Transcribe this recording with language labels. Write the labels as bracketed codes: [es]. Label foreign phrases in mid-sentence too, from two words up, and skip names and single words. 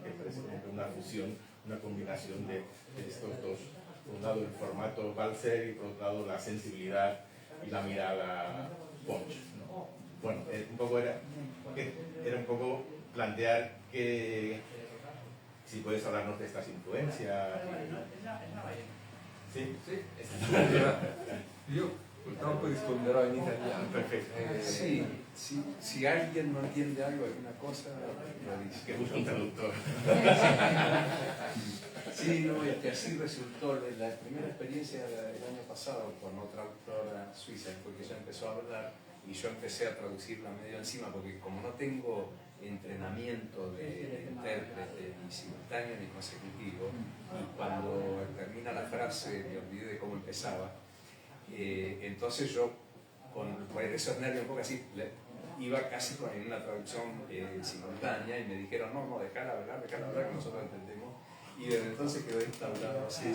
[es] Que parece como que una fusión, una combinación de estos dos. Por un lado el formato Balzer y por otro lado la sensibilidad y la mirada Ponch, ¿no? Bueno, un poco era un poco plantear que si puedes hablarnos de estas influencias. [it] Sì, io purtroppo risponderò in italiano. Perfetto. [es] Si alguien no entiende algo, alguna cosa, lo dice. Que busca un traductor. Sí, no, es que así resultó. La primera experiencia del año pasado con otra autora suiza, porque ella empezó a hablar y yo empecé a traducirla medio encima, porque como no tengo entrenamiento de intérprete ni simultáneo ni consecutivo, y cuando termina la frase me olvidé de cómo empezaba, entonces yo por esos nervios un poco así iba casi con una traducción simultánea, y me dijeron no, dejala hablar, que nosotros entendemos, y desde entonces quedó instaurado así.